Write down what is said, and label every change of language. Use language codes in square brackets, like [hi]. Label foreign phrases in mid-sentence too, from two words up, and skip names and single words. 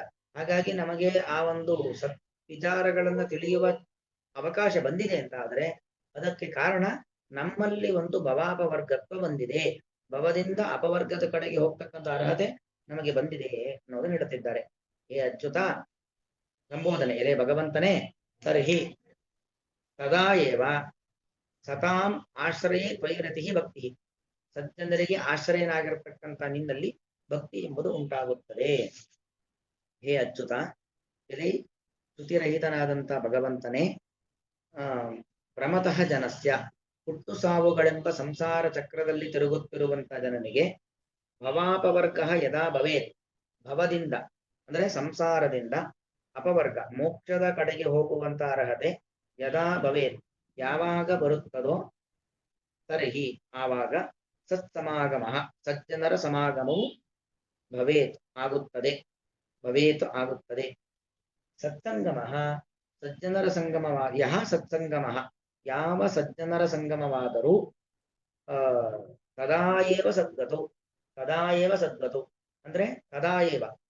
[kn] ಹಾಗಾಗಿ ನಮಗೆ ಆ ಒಂದು ವಿಚಾರಗಳನ್ನ ತಿಳಿಯುವ ಅವಕಾಶ ಬಂದಿದೆ ಅಂತ ಆದ್ರೆ ಅದಕ್ಕೆ ಕಾರಣ ನಮ್ಮಲ್ಲಿ ಒಂದು ಭವಾಪವರ್ಗತ್ವ ಬಂದಿದೆ, ಭವದಿಂದ ಅಪವರ್ಗದ ಕಡೆಗೆ ಹೋಗ್ತಕ್ಕಂಥ ಅರ್ಹತೆ ನಮಗೆ ಬಂದಿದೆ ಅನ್ನೋದನ್ನು ಹೇಳುತ್ತಿದ್ದಾರೆ. ಹೇ ಅಚ್ಯುತ, ಸಂಬೋಧನೆ, ಎಲೆ ಭಗವಂತನೇ, [sa] ತರ್ಹಿ ತದಾ ಏವ ಸತಾಂ ಆಶ್ರಯೇ ತ್ವಯಿರತಿ ಭಕ್ತಿ. [kn] ಸಜ್ಜನರಿಗೆ ಆಶ್ರಯನಾಗಿರತಕ್ಕಂಥ ನಿನ್ನಲ್ಲಿ ಭಕ್ತಿ ಎಂಬುದು ಉಂಟಾಗುತ್ತದೆ. ಹೇ ಅಚ್ಯುತ, ಇಲ್ಲಿ ಶ್ರುತಿರಹಿತನಾದಂಥ ಭಗವಂತನೇ, [sa] ಪ್ರಮತಃ ಜನಸ್ಯ, [kn] ಹುಟ್ಟು ಸಾವುಗಳೆಂಬ ಸಂಸಾರ ಚಕ್ರದಲ್ಲಿ ತಿರುಗುತ್ತಿರುವಂತ ಜನನಿಗೆ [sa] ಭವಾಪವರ್ಗ ಯದಾ ಭವೇತ್, [kn] ಭವದಿಂದ ಅಂದ್ರೆ ಸಂಸಾರದಿಂದ, ಅಪವರ್ಗ ಮೋಕ್ಷದ ಕಡೆಗೆ ಹೋಗುವಂತ ಅರ್ಹತೆ [sa] ಯದಾ ಭವೇತ್ [kn] ಯಾವಾಗ ಬರುತ್ತದೋ, ತರ್ಹಿ ಆವಾಗ ಸತ್ಸಮಾಗಮ ಸಜ್ಜನರ ಸಮಾಗಮವು ಭವೇತ್ ಆಗುತ್ತದೆ, ಭವೇತ್ ಆಗುತ್ತದೆ. ಸತ್ಸಂಗಮ ಸಜ್ಜನರ ಸಂಗಮವಾದ, ಯಹ ಸತ್ಸಂಗಮ ಯಾವ ಸಜ್ಜನರ ಸಂಗಮವಾದರೂ [sa] ತದಾಯೇವ ಸದ್ಗತು, ತದಾಯೇವ ಸದ್ಗತು [kn] ಅಂದ್ರೆ ತದಾಯೇವ